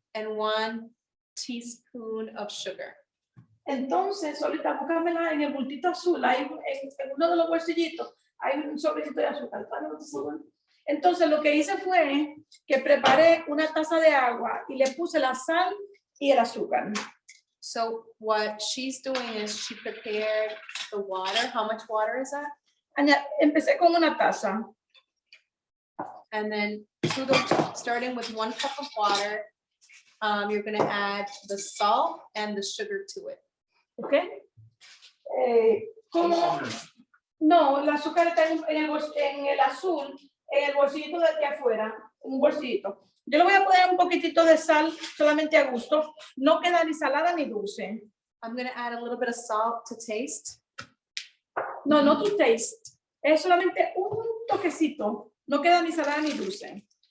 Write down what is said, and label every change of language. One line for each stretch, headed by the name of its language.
English: and 1 teaspoon of sugar.
Spanish: Entonces, ahorita búscamela en el bultito azul, hay en uno de los bolsillitos, hay un sobrecito de azúcar. ¿Cuál es ese azúcar? Entonces, lo que hice fue que preparé una taza de agua y le puse la sal y el azúcar.
English: So what she's doing is she prepared the water. How much water is that?
Spanish: Empecé con una taza.
English: And then starting with 1 cup of water, you're gonna add the salt and the sugar to it.
Spanish: ¿Ok? ¿Cómo? No, el azúcar está en el azul, en el bolsillito de aquí afuera, un bolsillito. Yo le voy a poner un poquitito de sal solamente a gusto. No queda ni salada ni dulce.
English: I'm gonna add a little bit of salt to taste. No, no to taste.
Spanish: Es solamente un toquecito. No queda ni salada ni dulce.